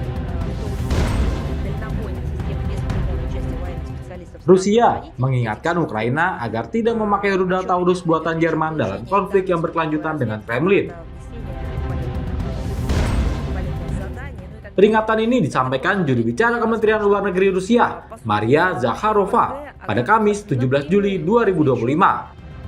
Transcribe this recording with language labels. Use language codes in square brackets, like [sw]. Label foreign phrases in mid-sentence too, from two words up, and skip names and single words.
[ru] в том, что дальнобойных систем без прямого участия военных специалистов [id] Rusia [ru] стран-производителей [id] mengingatkan Ukraina agar tidak memakai rudal Taurus buatan Jerman dalam konflik yang berkelanjutan dengan Kremlin. Peringatan ini disampaikan juru bicara Kementerian Luar Negeri Rusia, Maria Zakharova, pada Kamis 17 Juli 2025.